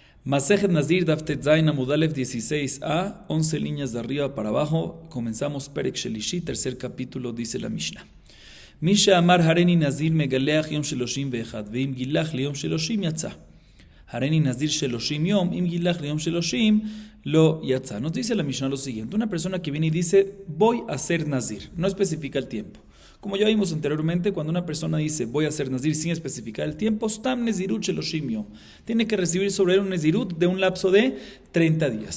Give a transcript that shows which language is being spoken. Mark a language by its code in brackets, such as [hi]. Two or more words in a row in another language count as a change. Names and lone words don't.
[he] מסכת נזיר דף טז עמוד ב [es] 16a, 11 líneas de arriba para abajo. Comenzamos [he] פרק שלישי, [es] tercer capítulo, dice la Mishnah. [he] מי שאמר הריני נזיר מגלח יום שלושים ואחד ואם גילח ליום שלושים יצא. הריני נזיר שלושים יום אם גילח ליום שלושים לא יצא. [es] Nos dice la Mishnah lo siguiente: una persona que viene y dice voy a ser Nazir, no especifica el tiempo. Como ya vimos anteriormente, cuando una persona dice voy a ser Nazir sin especificar el tiempo, [he] סתם נזירות שלושים יום, [es] tiene que recibir sobre él un Nezirut de un lapso de 30 días.